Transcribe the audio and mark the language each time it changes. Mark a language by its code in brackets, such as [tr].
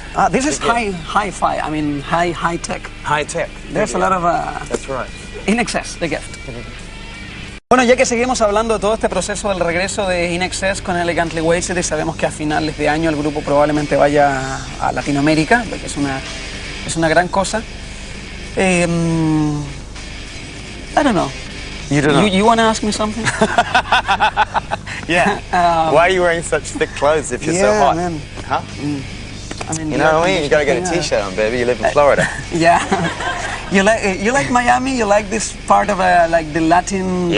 [en] This is hi-fi, I mean high tech. High tech. There's a lot of... That's right. INXS, the gift. [es] Bueno, ya que seguimos hablando de todo este proceso del regreso de INXS con Elegantly Wasted, y sabemos que a finales de año el grupo probablemente vaya a Latinoamérica, porque es una gran cosa. [en] I don't know. You don't know? You want to ask me something? Yeah. Why are you wearing such thick clothes if you're so hot? Man. Huh? I mean, you know what I mean? You gotta get a t-shirt on, baby. You live in Florida. Yeah. You like Miami? You like this part of like the Latin group?